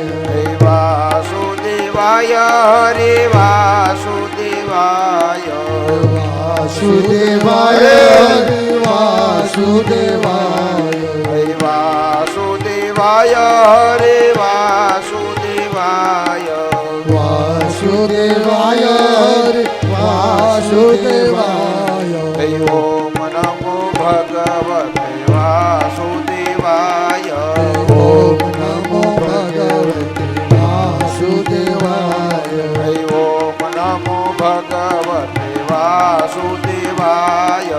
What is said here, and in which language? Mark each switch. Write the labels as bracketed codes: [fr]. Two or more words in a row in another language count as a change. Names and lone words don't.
[sa] वासुदेवाय हरे वासुदेवाय, वासुदेवाय हरे वासुदेवाय, वासुदेवाय हरे वासुदेवाय, वासुदेवाय વાસુદેવાય ઓમ નમો ભગવતે વાસુદેવાય ઓમ નમો ભગવતે વાસુદેવાય ઓમ નમો ભગવતે વાસુદેવાય